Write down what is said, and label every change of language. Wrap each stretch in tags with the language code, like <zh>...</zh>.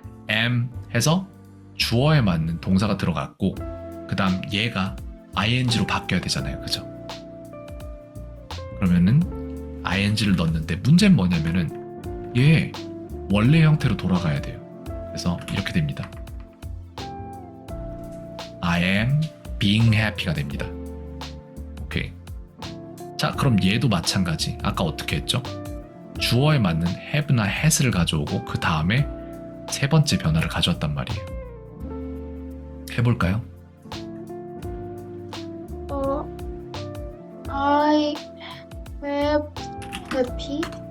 <ko>am 해서 주어에 맞는 동사가 들어갔고 그 다음 얘가 ing로 바뀌어야 되잖아요. 그죠? 그러면은 ing를 넣었는데 문제는 뭐냐면은 얘 원래 형태로 돌아가야 돼요. 그래서 이렇게 됩니다.</ko> <en>I am being happy가</en> <ko>됩니다. 오케이. 자, 그럼 얘도 마찬가지. 아까 어떻게 했죠? 주어에 맞는 have나 has를 가져오고 그 다음에 세 번째 변화를 가져왔단 말이에요. 해볼까요?</ko> <en>I have happy.</en>